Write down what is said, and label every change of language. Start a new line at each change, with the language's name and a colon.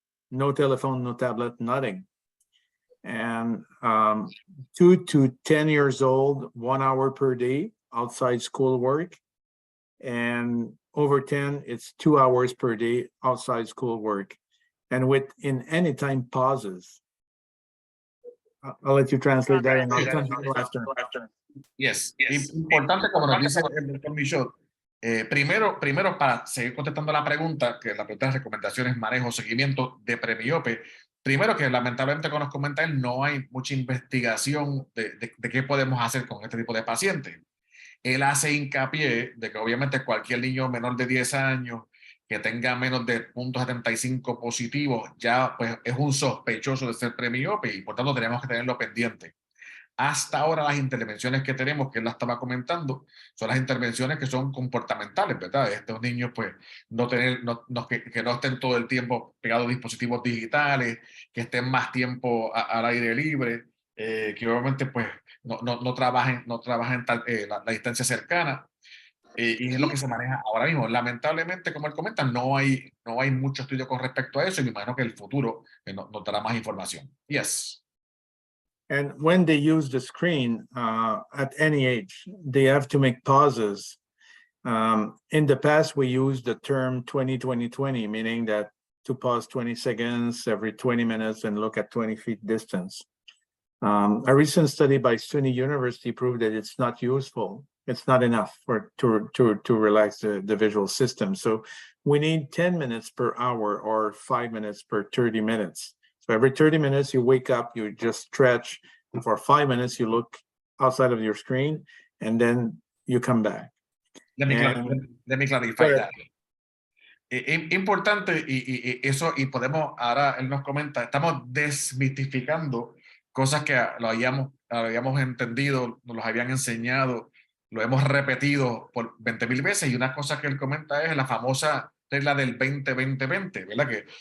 English: No telephone, no tablet, nothing. And 2 to 10 years old, 1 hour per day outside schoolwork. And over 10, it's 2 hours per day outside schoolwork. And in anytime pauses. I'll let you translate that and I'll continue after. Yes.
Spanish: Importante, como nos dice el doctor Michaud, primero, para seguir contestando la pregunta, que la pregunta de recomendaciones, manejo, seguimiento de premiope, primero que lamentablemente, como nos comenta él, no hay mucha investigación de qué podemos hacer con este tipo de pacientes. Él hace hincapié de que obviamente cualquier niño menor de 10 años que tenga menos de 0.75 positivos ya pues es un sospechoso de ser premiope y por tanto tenemos que tenerlo pendiente. Hasta ahora las intervenciones que tenemos, que él la estaba comentando, son las intervenciones que son comportamentales, ¿verdad? Estos niños pues que no estén todo el tiempo pegados a dispositivos digitales, que estén más tiempo al aire libre, que obviamente pues no trabajen la distancia cercana. Y es lo que se maneja ahora mismo. Lamentablemente, como él comenta, no hay mucho estudio con respecto a eso y me imagino que el futuro nos dará más información.
English: Yes. And when they use the screen at any age, they have to make pauses. In the past, we used the term 20-20-20, meaning that to pause 20 seconds every 20 minutes and look at 20 feet distance. A recent study by SUNY University proved that it's not useful. It's not enough to relax the visual system. So we need 10 minutes per hour or 5 minutes per 30 minutes. So every 30 minutes you wake up, you just stretch, and for 5 minutes you look outside of your screen, and then you come back. Let me clarify that.
Spanish: Importante y eso, y podemos, ahora él nos comenta, estamos desmitificando cosas que lo habíamos entendido, nos los habían enseñado, lo hemos repetido por 20,000 veces, y una cosa que él comenta es la famosa regla del 20-20-20, ¿verdad?